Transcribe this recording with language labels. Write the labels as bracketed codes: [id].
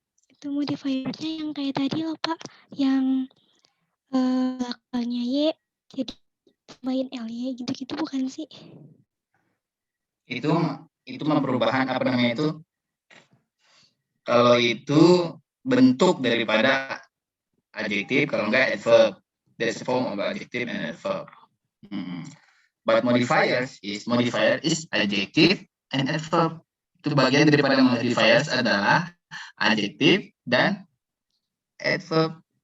[id] Itu modifiernya yang kayak tadi loh Pak, yang belakangnya Y jadi tambahin LY gitu-gitu bukan sih? Itu mah perubahan apa namanya itu? Kalau itu bentuk daripada adjektif, kalau enggak adverb. [en] That's the form of adjective and adverb. But modifier is adjective and adverb. [id] Itu bagian daripada modifiers adalah adjektif dan adverb.